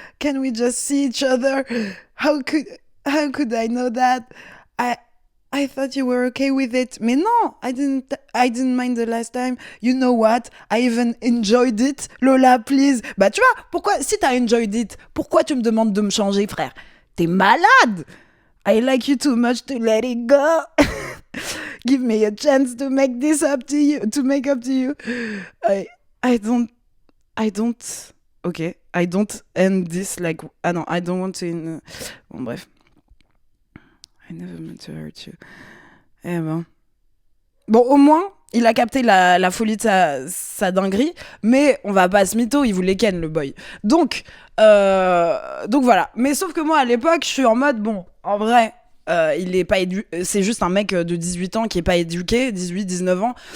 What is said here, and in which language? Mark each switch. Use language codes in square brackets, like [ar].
[en] Can we just see each other? How could I know that? I thought you were okay with it. [fr] Mais non, [en] I didn't mind the last time. You know what? I even enjoyed it. Lola, please. [fr] Bah, tu vois, pourquoi, si t'as [en] enjoyed it, [fr] pourquoi tu me demandes de me changer, frère? T'es malade! [en] I like you too much to let it go. Give me a chance to make this up to you, to make up to you. I don't, okay. I don't end this like, non, I don't want to, [fr] bon, bref. [en] I never meant to hurt you. [fr] Eh ben. Bon, au moins, il a capté la folie de sa dinguerie, mais on va pas se mytho, il voulait ken, le boy. Donc voilà. Mais sauf que moi, à l'époque, je suis en mode, bon, en vrai, il est pas c'est juste un mec de 18 ans qui est pas éduqué, 18, 19 ans.